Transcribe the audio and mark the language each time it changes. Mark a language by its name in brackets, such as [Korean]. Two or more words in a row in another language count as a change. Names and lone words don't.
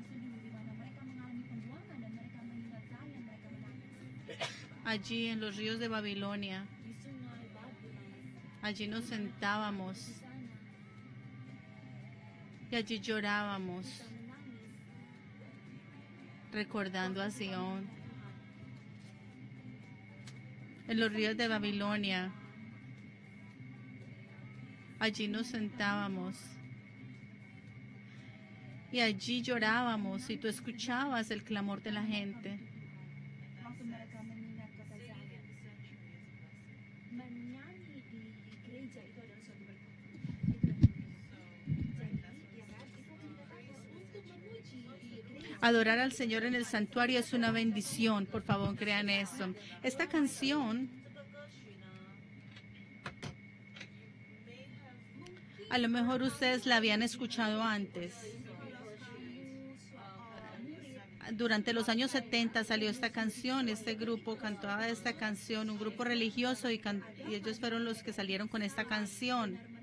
[Spanish] Allí en los ríos de Babilonia, allí nos sentábamos y allí llorábamos, recordando a Sión. En los ríos de Babilonia, Allí nos sentábamos y allí llorábamos y tú escuchabas el clamor de la gente. [Indonesian] Waktu mereka mengingat kata saya, menyanyi di gereja itu adalah suatu berkat. Jadi, ya kan, itu dikatakan untuk memuji di gereja. [Spanish] Adorar al Señor en el santuario es una bendición, por favor, crean eso. Esta canción, a lo mejor ustedes la habían escuchado antes. Durante los años 70 salió esta canción, este grupo cantaba esta canción, un grupo religioso, y ellos fueron los que salieron con esta canción.